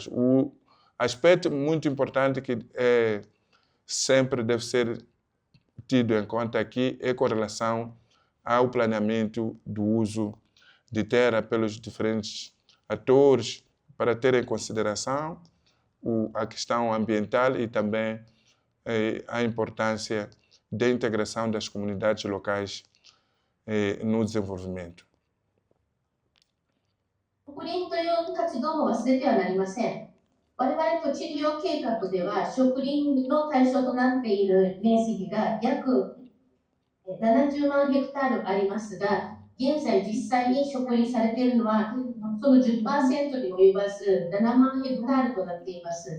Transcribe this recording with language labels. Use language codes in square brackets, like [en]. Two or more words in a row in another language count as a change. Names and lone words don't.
[pt] O aspecto muito importante que sempre deve ser tido em conta aqui é com relação ao planeamento do uso de terra pelos diferentes atores, para ter em consideração a questão ambiental e também a importância da integração das comunidades locais no desenvolvimento. [ja] 植林という活動も忘れてはなりません。我々土地利用計画では植林の対象となっている面積が約70万ヘクタールありますが、現在実際に植林されているのはその 10% に及ばず7万ヘクタールとなっています。